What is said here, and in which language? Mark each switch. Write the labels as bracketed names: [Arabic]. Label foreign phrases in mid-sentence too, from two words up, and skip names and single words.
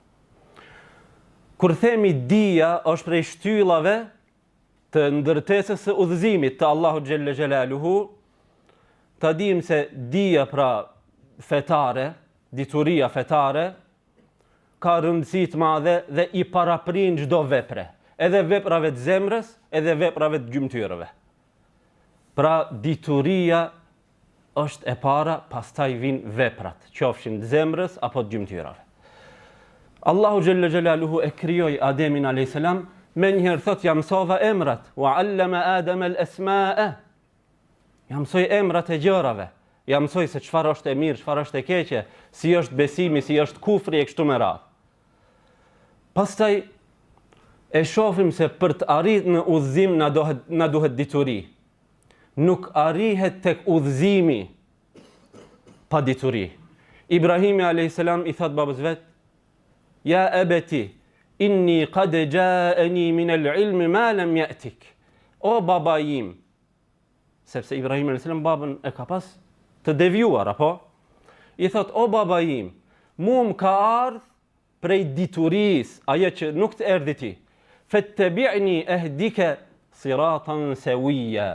[Albanian] Kur themi dija është prej shtyllave të ndërtesës së udhëzimit të Allahu [Arabic] جل جلاله, [Albanian] ta dim se dija pra fetare, dituria fetare, ka rëndësi të madhe dhe i paraprin çdo vepre, edhe veprave të zemrës, edhe veprave të gjymtyrëve. Pra dituria është e para, pastaj vijnë veprat, qofshin të zemrës apo të gjymtyrave. Allahu [Arabic] جل جلاله [Albanian] e krijoi Ademin [Arabic] عليه السلام, [Albanian] me njëherë thot ja mësova emrat, [Arabic] وعلم آدم الأسماء. [Albanian] Ja mësoj emrat e gjërave, ja mësoj se çfarë është e mirë, çfarë është e keqe, si është besimi, si është kufri e kështu me radhë. Pastaj e shohim se për të arritur në udhëzim na duhet dituri. Nuk arrihet tek udhëzimi pa dituri. Ibrahimi [Arabic] عليه السلام [Albanian] i thot babës vet: [Arabic] "يا أبت إني قد جاءني من العلم ما لم يأتك." [Albanian] O baba im, sepse Ibrahim [Arabic] عليه السلام [Albanian] babën e ka pas të devijuar, apo? I thot: "O baba im, mu më ka ardhur prej dituris, ajo që nuk të erdhi ti. [Arabic] فاتبعني أهدك صراطا سويا."